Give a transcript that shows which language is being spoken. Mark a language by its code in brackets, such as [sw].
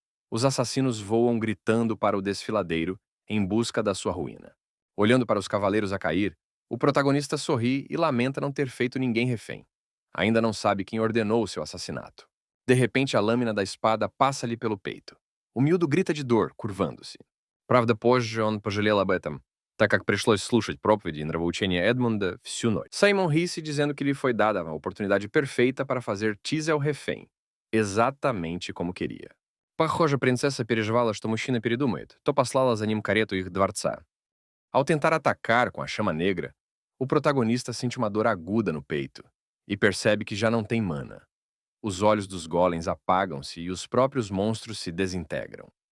[pt] Os assassinos voam gritando para o desfiladeiro em busca da sua ruína. Olhando para os cavaleiros a cair, o protagonista sorri e lamenta não ter feito ninguém refém. Ainda não sabe quem ordenou o seu assassinato. De repente, a lâmina da espada passa-lhe pelo peito. O miúdo grita de dor, curvando-se. [ru] Правда, позже он пожалел об этом, так как пришлось слушать проповеди и нравоучения Эдмунда всю ночь. [pt] Simon ri-se dizendo que lhe foi dada a oportunidade perfeita para fazer Tizel refém, exatamente como queria. [ru] Похоже, принцесса переживала, что мужчина передумает, то послала за ним карету их дворца. [pt] Ao tentar atacar com a chama negra, o protagonista sente uma dor aguda no peito e percebe que já não tem mana. Os olhos dos golems apagam-se e os próprios monstros se desintegram.